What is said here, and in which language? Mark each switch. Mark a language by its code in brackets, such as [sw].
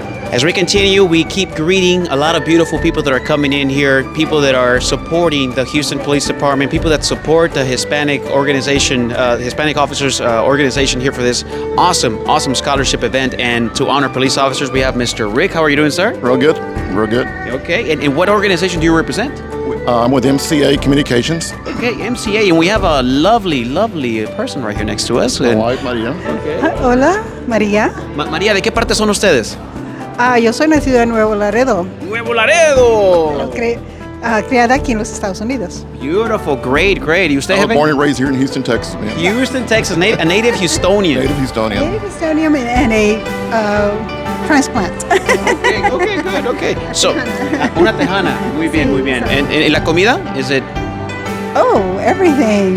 [en] As we continue, we keep greeting a lot of beautiful people that are coming in here, people that are supporting the Houston Police Department, people that support the Hispanic organization, Hispanic Officers Organization here for this awesome scholarship event. And to honor police officers, we have Mr. Rick. How are you doing, sir? Real good. Okay, and what organization do you represent? I'm with MCA Communications. Okay, MCA, and we have a lovely person right here next to us. My wife, Maria. Okay. [es] Hola, María. María, ¿de qué parte son ustedes? Yo soy nacida en Nuevo Laredo. ¡Nuevo Laredo! Criada aquí en los Estados Unidos. [en] Beautiful, great. [es] ¿Y usted? [en] I was born and raised here in Houston, Texas, man. Houston, Texas, a native Houstonian. Native Houstonian. Native Houstonian and a transplant. [es] Okay. So, una tejana. Muy bien. ¿En la comida? [en] Is it? Oh, everything.